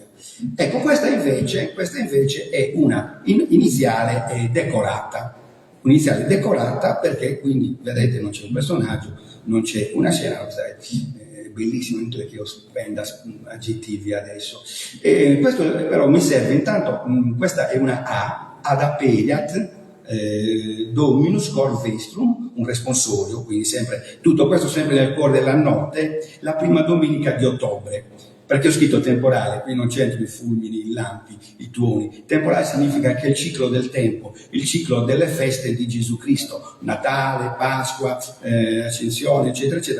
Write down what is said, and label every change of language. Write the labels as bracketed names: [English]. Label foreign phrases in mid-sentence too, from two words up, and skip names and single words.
[Italian] Ecco, questa invece è una iniziale decorata. Un'iniziale decorata perché quindi, vedete, non c'è un personaggio, non c'è una scena, è bellissimo, inutile che io spenda aggettivi adesso. Questo però mi serve, intanto, questa è una A, [Latin] ad aperiat, Dominus cor vestrum, [Italian] un responsorio, quindi tutto questo sempre nel cuore della notte, la prima domenica di ottobre. Perché ho scritto temporale, qui non c'entrano i fulmini, i lampi, i tuoni. Temporale significa che è il ciclo del tempo, il ciclo delle feste di Gesù Cristo, Natale, Pasqua, Ascensione, eccetera, eccetera.